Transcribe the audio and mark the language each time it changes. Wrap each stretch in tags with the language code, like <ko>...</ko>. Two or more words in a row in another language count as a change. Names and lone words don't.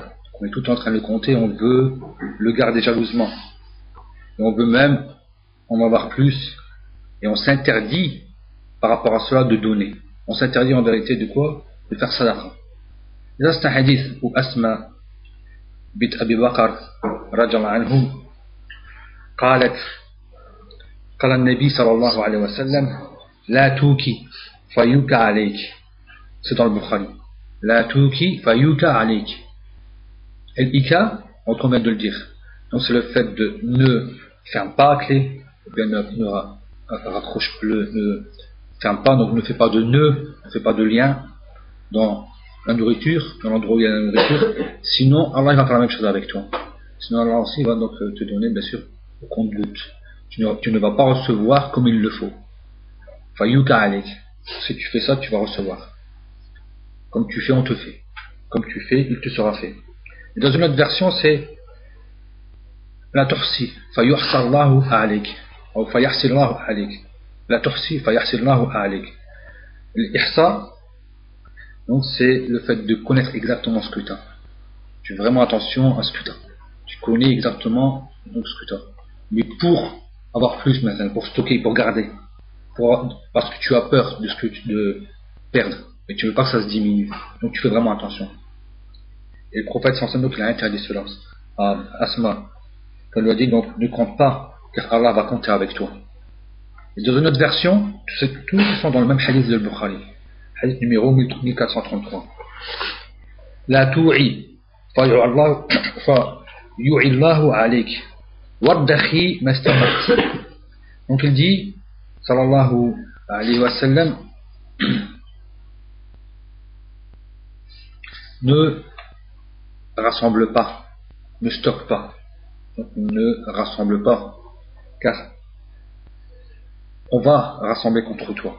<fr>On est tout en train de le compter, on veut le garder jalousement. Et on veut même en avoir plus. Et on s'interdit, par rapport à cela, de donner. On s'interdit en vérité de quoi? De faire sadaqa. Et ça, c'est un hadith où Asma bint Abi Bakr,</fr> <ar>رضي الله عنه, قالت قال النبي صلى الله عليه وسلم لا توكي فيوكى عليك.</ar> <fr>C'est dans le Bukhari.</fr> <ar>لا توكي فيوكى عليك.</ar> <fr>El-ika, on vient de le dire. Donc c'est le fait de ne ferme pas la clé, ou bien ne ferme pas, donc ne fait pas de nœud, ne fait pas de lien dans la nourriture, dans l'endroit où il y a la nourriture. Sinon, Allah va faire la même chose avec toi. Sinon, Allah aussi va donc te donner, bien sûr, au compte-goutte. Tu ne vas pas recevoir comme il le faut.</fr> <ar>فيوكى عليك.</ar> <fr>Si tu fais ça, tu vas recevoir. Comme tu fais, on te fait. Comme tu fais, il te sera fait. Et dans une autre version, c'est</fr> <ar>لا تحصي فيحصي الله عليك. Ou فيحصي الله عليك. لا تحصي فيحصي الله عليك.</ar> <fr>L'ihsa, donc c'est le fait de connaître exactement ce que tu as. Tu fais vraiment attention à ce que tu as. Tu connais exactement donc, ce que tu as. Mais pour avoir plus maintenant, pour stocker, pour garder, parce que tu as peur de perdre. Mais tu ne veux pas que ça se diminue. Donc tu fais vraiment attention. Et le prophète</fr> <ar>صلى الله عليه وسلم,</ar> <fr>il a interdit cela à Asma. Il lui a dit donc ne compte pas, car Allah va compter avec toi. Et dans une autre version, tous sont dans le même hadith de Bukhari. Hadith numéro 1433.</fr> <ar>لا توعي فيوعي الله عليك ارضخي ما استطعت.</ar> <fr>Donc il dit</fr> <ar>صلى الله عليه وسلم,</ar> <fr>ne rassemble pas, ne stocke pas, ne rassemble pas, car on va rassembler contre toi.</fr>